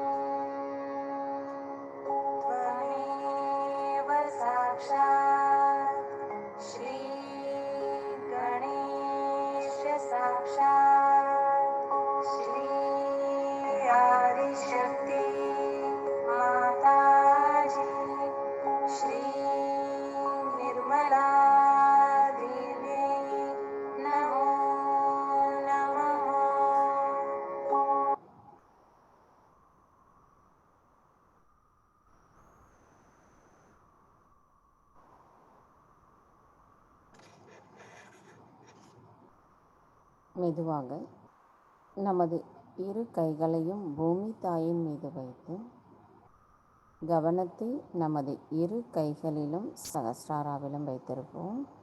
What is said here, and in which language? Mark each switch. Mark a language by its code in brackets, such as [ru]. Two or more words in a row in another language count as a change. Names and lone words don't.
[sa] त्वमेव साक्षात् श्री गणेश साक्षात् श्री आदिशक्ति माताजी श्री निर्मला देवी नमो नमः। [ta] மெதுவாக நமது இரு கைகளையும் பூமி தாயின் மீது வைத்து கவனத்தை நமது இரு கைகளிலும் சகஸ்ராராவிலும் வைத்திருப்போம்.